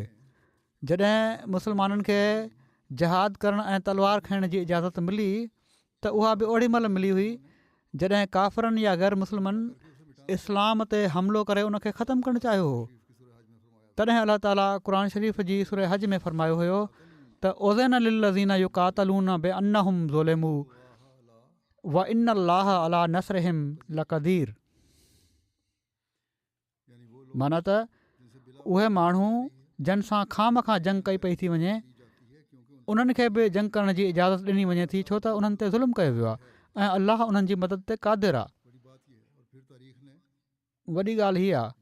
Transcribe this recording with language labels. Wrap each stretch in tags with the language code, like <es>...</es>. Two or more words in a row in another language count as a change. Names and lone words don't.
<sd>जॾहिं मुस्लमाननि खे जहाद करणु ऐं तलवार खणण जी इजाज़त मिली त उहा बि ओॾी महिल मिली हुई जॾहिं काफ़िरनि या ग़ैर मुस्लिमनि इस्लाम ते हमिलो करे उनखे ख़तमु करणु चाहियो हो। तॾहिं अलाह ताला क़ुर शरीफ़ जी सूरह हज में फ़रमायो हुयो त</sd> <ar>أذن للذين يقاتلون بأنهم ظلموا وإن الله على نصرهم لقدير.</ar> <sd>माना त उहे माण्हू जन सां खां जंग कई पई थी वञे उन्हनि खे बि जंग करण जी इजाज़त ॾिनी वञे थी, छो त उन्हनि ते ज़ुल्म कयो वियो आहे ऐं अलाह उन्हनि जी मदद ते क़ादिर आहे। वॾी ॻाल्हि हीअ आहे।</sd>